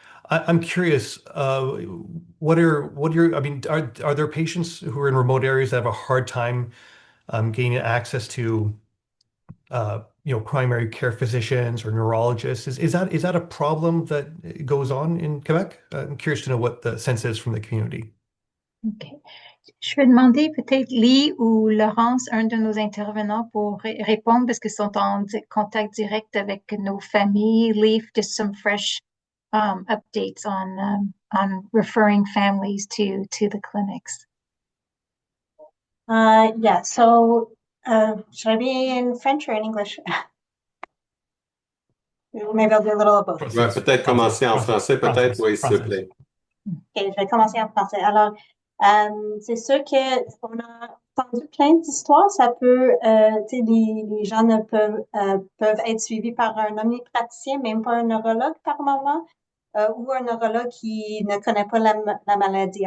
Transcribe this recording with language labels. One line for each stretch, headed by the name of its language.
English: I'm curious, I mean, are there patients who are in remote areas that have a hard time gaining access to primary care physicians or neurologists? Is that a problem that goes on in Quebec? I'm curious to know what the sense is from the community. OK.
French: Je vais demander peut-être Lee ou Laurence, un de nos intervenants, pour répondre parce qu'ils sont en contact direct avec nos familles.
English: Lee, just some fresh updates on referring families to the clinics. Yeah, so should I be in French or in English? Maybe I'll do a little of both.
French: Ouais, peut-être commencer en français, peut-être, oui, s'il vous plaît. Ok, je vais commencer en français. Alors, c'est sûr que on a entendu plein d'histoires. Ça peut, tu sais, les gens peuvent être suivis par un omnipraticien, même pas un neurologue par moment, ou un neurologue qui ne connaît pas la maladie.